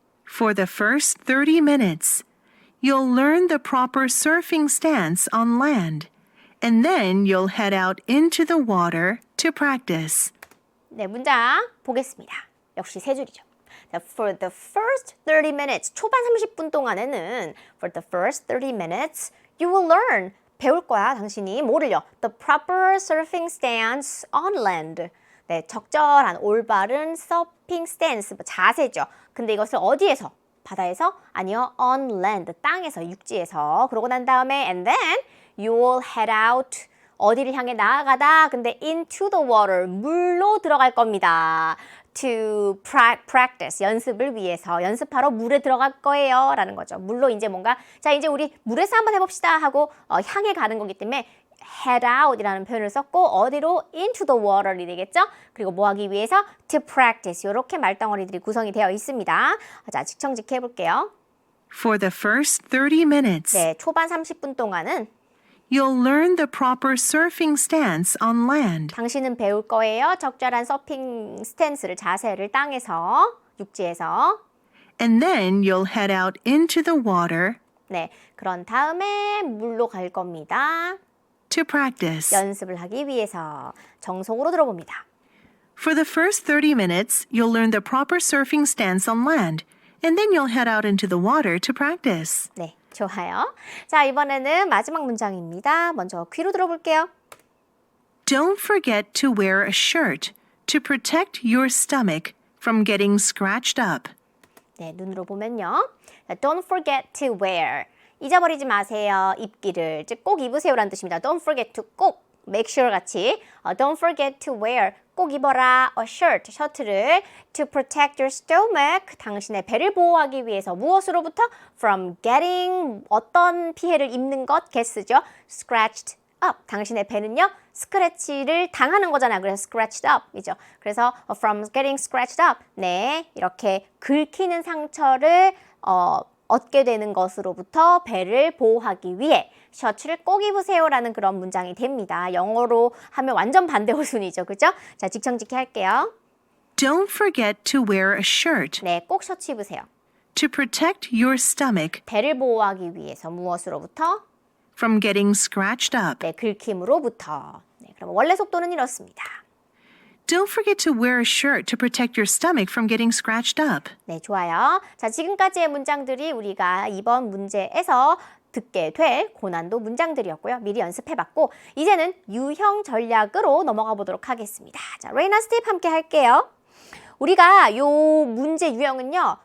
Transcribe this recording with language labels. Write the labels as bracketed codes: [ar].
[en] For the first 30 minutes, you'll learn the proper surfing stance on land, and then you'll head out into the water to practice. [ko] 네, 문장 보겠습니다. 역시 세 줄이죠. [en] For the first 30 minutes, [ko] 초반 30분 동안에는 [en] for the first 30 minutes, you will learn, [ko] 배울 거야, 당신이. 뭐를요? [en] The proper surfing stance on land. [ko] 네, 적절한, 올바른 서핑 스탠스, 자세죠. 근데 이것을 어디에서? 바다에서? 아니요, on land, 땅에서, 육지에서. 그러고 난 다음에 [en] and then you will head out. [ko] 어디를 향해 나아가다. 근데 [en] into the water, [ko] 물로 들어갈 겁니다. [en] To practice, [ko] 연습을 위해서, 연습하러 물에 들어갈 거예요. 라는 거죠. 물로 이제 뭔가, 자, 이제 우리 물에서 한번 해봅시다 하고 향해 가는 거기 때문에 head out 이라는 표현을 썼고, 어디로? [en] into the water이 되겠죠? [ko] 그리고 뭐 하기 위해서? to practice. 이렇게 말덩어리들이 구성이 되어 있습니다. 자, 직청직 해볼게요. [en] For the first 30 minutes, [ko] 네, 초반 30분 동안은 [en] you'll learn the proper surfing stance on land. [ko] 당신은 배울 거예요. 적절한 서핑 스탠스를, 자세를 땅에서, 육지에서. [en] And then you'll head out into the water [ko] 네, 그런 다음에 물로 갈 겁니다. [en] to practice. [ko] 연습을 하기 위해서. 정속으로 들어봅니다. [en] For the first 30 minutes, you'll learn the proper surfing stance on land, and then you'll head out into the water to practice. [ko] 네, 좋아요. 자, 이번에는 마지막 문장입니다. 먼저 귀로 들어볼게요. [en] Don't forget to wear a shirt to protect your stomach from getting scratched up. [ko] 네, 눈으로 보면요. [en] Don't forget to wear. [ko] 잊어버리지 마세요. 입기를. 즉, 꼭 입으세요라는 뜻입니다. [en] Don't forget to [ko] 꼭. [en] make sure [ko] 같이. [en] Don't forget to wear. [ko] 꼭 입어라. [en] a shirt. [ko] 셔츠를. [en] To protect your stomach. [ko] 당신의 배를 보호하기 위해서. 무엇으로부터? [en] From getting [ko] 어떤 피해를 입는 것. get쓰죠. scratched up. 당신의 배는요. 스크래치를 당하는 거잖아요. 그래서 scratched up 이죠. 그래서 [en] from getting scratched up. [ko] 네, 이렇게 긁히는 상처를 얻게 되는 것으로부터 배를 보호하기 위해 셔츠를 꼭 입으세요라는 그런 문장이 됩니다. 영어로 하면 완전 반대 호순이죠. 그죠? 자, 직청직해 할게요. [en] Don't forget to wear a shirt [ko] 네, 꼭 셔츠 입으세요. [en] to protect your stomach [ko] 배를 보호하기 위해서 무엇으로부터? [en] from getting scratched up. [ko] 네, 긁힘으로부터. 네, 그럼 원래 속도는 이렇습니다. [en] Don't forget to wear a shirt to protect your stomach from getting scratched up. [ko] 네, 좋아요. 자, 지금까지의 문장들이 우리가 이번 문제에서 듣게 될 고난도 문장들이었고요. 미리 연습해봤고 이제는 유형 전략으로 넘어가 보도록 하겠습니다. 자, 레이나 스텝 함께 할게요. 우리가 요 문제 유형은요.